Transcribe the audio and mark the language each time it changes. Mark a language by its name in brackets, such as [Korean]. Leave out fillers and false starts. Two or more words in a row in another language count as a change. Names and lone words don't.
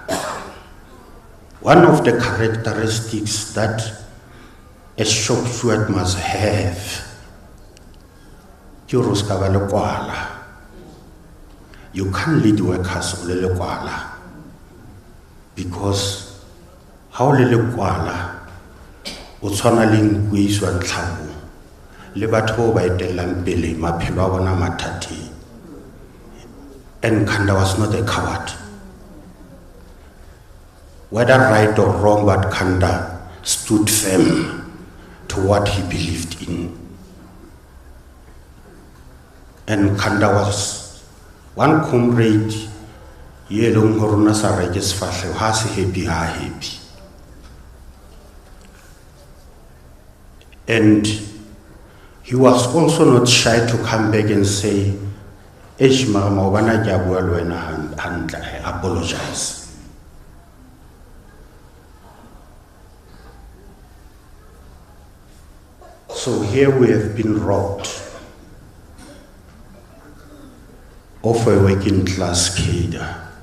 [English] One of the characteristics that a shop steward must have, you can't lead workers because how [Southern Sotho] o tshwana le nku e iswang tlhabong le batho bao ba etellang pele maphelo a bona mathateng. [English] And Khanda was not a coward. Whether right or wrong, but Khanda stood firm to what he believed in. And Khanda was one comrade, yelong horona sa reges fahle ha se happy ha happy. And he was also not shy to come back and say, I apologize. So here we have been robbed of a working class cadre.